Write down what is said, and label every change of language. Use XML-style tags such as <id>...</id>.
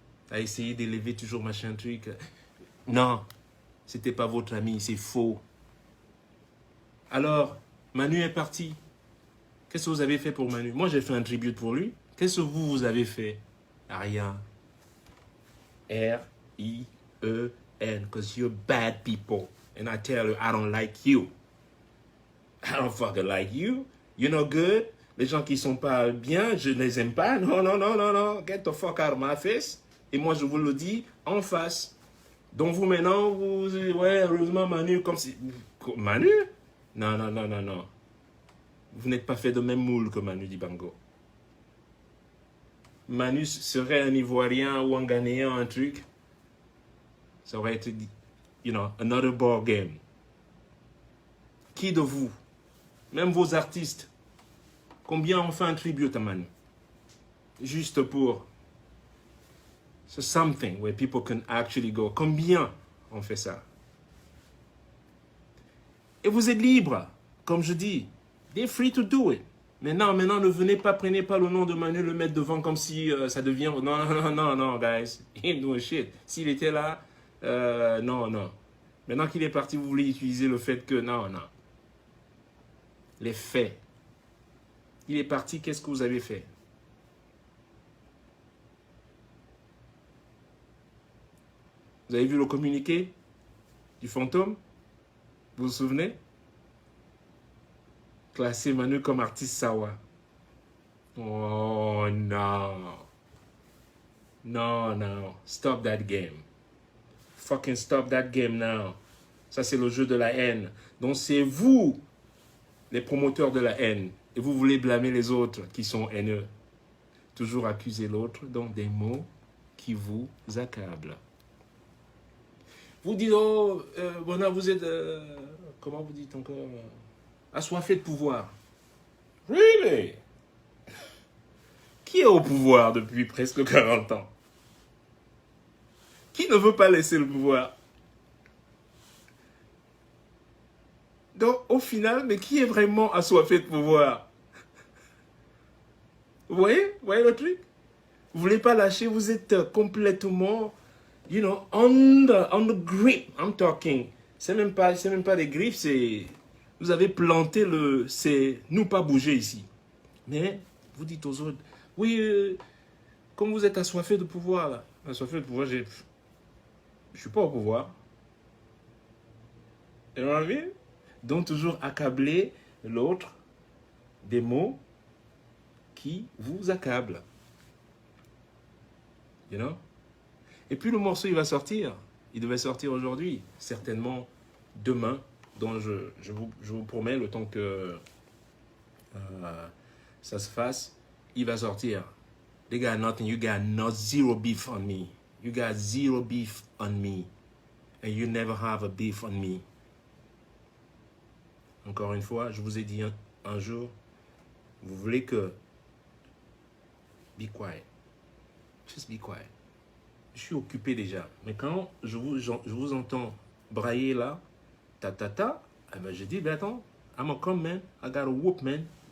<fr>À essayer d'élever toujours machin truc. Non, c'était pas votre ami, c'est faux. Alors, Manu est parti. Qu'est-ce que vous avez fait pour Manu? Moi, j'ai fait un tribute pour lui. Qu'est-ce que vous avez fait? Rien.</fr> <en>R-I-E-N, because you're bad people. And I tell you, I don't like you. I don't fucking like you. You're not good.</en> <fr>Les gens qui sont pas bien, je ne les aime pas. Non, non, non, non, non.</fr> <en>Get the fuck out of my face.</en> <fr>Et moi, je vous le dis en face. Donc vous, maintenant, vous... Ouais, heureusement, Manu, comme si... Manu? Non, non, non, non, non. Vous n'êtes pas fait de même moule que Manu Dibango. Manu serait un Ivoirien ou un Ghanéen, un truc. Ça aurait été,</fr> <en>you know, another ball game.</en> <fr>Qui de vous, même vos artistes, combien on fait un tribute à Manu? Juste pour...</fr> <en>So something where people can actually go.</en> <fr>Combien on fait ça? Et vous êtes libre, comme je dis.</fr> <en>They're free to do it.</en> <fr>Maintenant, ne venez pas, prenez pas le nom de Manu, le mettre devant comme si ça devient... Non, non, non, non, non,</fr> <en>guys. He ain't doing shit.</en> <fr>S'il était là, non, non. Maintenant qu'il est parti, vous voulez utiliser le fait que... Non, non. Les faits. Il est parti, qu'est-ce que vous avez fait? Vous avez vu le communiqué du fantôme? Vous vous souvenez? Classer Manu comme artiste Sawa. Oh non. Non, non.</fr> <en>Stop that game. Fucking stop that game now.</en> <fr>Ça, c'est le jeu de la haine. Donc, c'est vous, les promoteurs de la haine. Et vous voulez blâmer les autres qui sont haineux. Toujours accuser l'autre, donc des mots qui vous accablent. Vous dites, oh, voilà, vous êtes, comment vous dites encore, assoiffé de pouvoir.</fr> <en>Really?</en> <fr>Qui est au pouvoir depuis presque 40 ans? Qui ne veut pas laisser le pouvoir? Donc, au final, mais qui est vraiment assoiffé de pouvoir? Vous voyez le truc? Vous voulez pas lâcher, vous êtes complètement...</fr> <en>You know, on the grip, I'm talking.</en> <fr>C'est même pas des griffes, c'est... Vous avez planté le... C'est nous pas bouger ici. Mais vous dites aux autres, oui, comme vous êtes assoiffé de pouvoir, là. Assoiffé de pouvoir, je suis pas au pouvoir.</fr> <en>You know what I mean?</en> <fr>Donc toujours accabler l'autre des mots qui vous accablent.</fr> <en>You know?</en> <fr>Et puis le morceau, il va sortir. Il devait sortir aujourd'hui, certainement demain. Donc je vous promets, le temps que ça se fasse, il va sortir.</fr> <en>They got nothing, you got zero beef on me. You got zero beef on me. And you never have a beef on me.</en> <fr>Encore une fois, je vous ai dit un jour, vous voulez que...</fr> <en>Be quiet. Just be quiet.</en> <fr>Je suis occupé déjà. Mais quand je vous entends brailler là, eh ben je dis, ben attends,</fr> <en>I'm a come man, I got a whoop man.</en>